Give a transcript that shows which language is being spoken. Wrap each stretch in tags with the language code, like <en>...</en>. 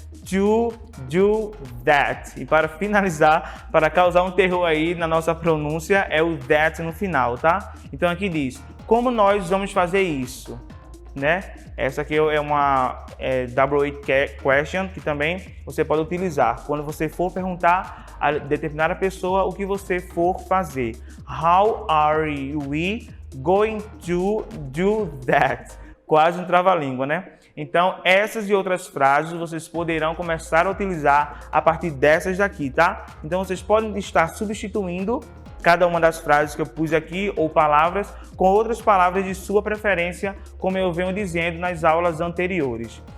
<en>to do that.</en> <pt>E para finalizar, para causar um terror aí na nossa pronúncia, é o that no final, tá? Então aqui diz, como nós vamos fazer isso, né? Essa aqui é uma double question que também você pode utilizar quando você for perguntar a determinada pessoa o que você for fazer.</pt> <en>How are we going to do that?</en> <pt>Quase um trava-língua, né? Então, essas e outras frases vocês poderão começar a utilizar a partir dessas daqui, tá? Então, vocês podem estar substituindo cada uma das frases que eu pus aqui ou palavras com outras palavras de sua preferência, como eu venho dizendo nas aulas anteriores.</pt>